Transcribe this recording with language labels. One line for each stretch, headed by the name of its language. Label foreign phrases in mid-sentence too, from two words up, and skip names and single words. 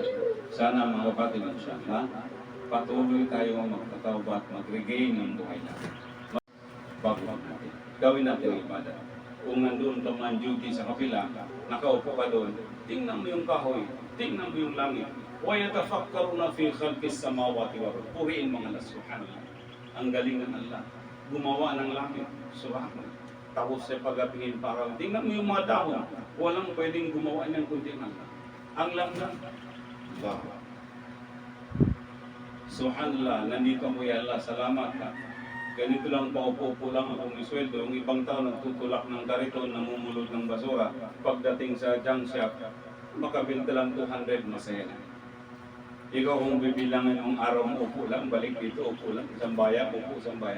Filipino: Sana mga kapatid, inshallah, patuloy tayo magtatawbat, mag-regain ng buhay natin. Bago natin. Gawin natin ang ibadah. Kung nandun ka man duty sa kapila, nakaupo ka doon, tingnan mo yung kahoy, tingnan mo yung langit.
Arabic: وَيَتَفَكَّرُونَ فِي خَلْقِ السَّمَاوَاتِ وَالْأَرْضِ.
Filipino: Puriin mga Allah, subhanallah. Ang galing ng Allah. Gumawa ng langit, subhanallah. Tapos sa pag-apingin parang, tingnan mo yung mga dahon. Walang pwedeng gumawa niyan kundi ng Allah. Ang lang. Allah. Subhanallah, nandito mo ya Allah, salamat ka. Ganito lang paupo-upo lang akong isweldo. Yung ibang tao nagtutulak ng kariton, namumulot ng basura. Pagdating sa junk shop, makabinta lang 200, masaya na. Ikaw kung bibilangan yung araw mo, upo lang, balik dito, upo lang, isang bayan, upo, isang bayan.